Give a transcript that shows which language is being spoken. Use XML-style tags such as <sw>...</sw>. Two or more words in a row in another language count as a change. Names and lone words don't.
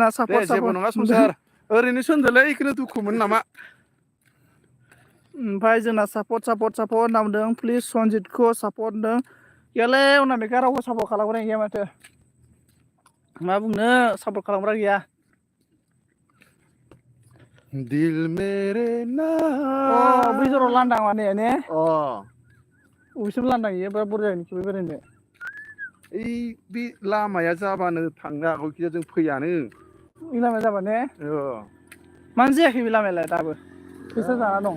<brx>दे जेबो नङा संसार ओरैनोसो होनदोंलै बेखौनो दुखुमोन नामा ओमफ्राय जोंना सापर्ट होनना बुंदों प्लिज सनजितखौ सापर्ट होनदों गैयालै अनामिका रावबो सापर्ट खालामग्रा गैया माथो मा बुंनो सापर्ट खालामग्रा गैया</brx> <hi>दिल मेरे ना</hi> <brx>बै जराव लांदां माने ने बबेसिम लांदां इयो बिराद बुरजा जायो बेरायनो ओइ बे लामाया जाबानो थांनो हागौ खिन्थु जों फैयानो बे लामाया जाबा ने मानो जायाखै बे लामायालाय दाबो फैसा जाना दं</brx>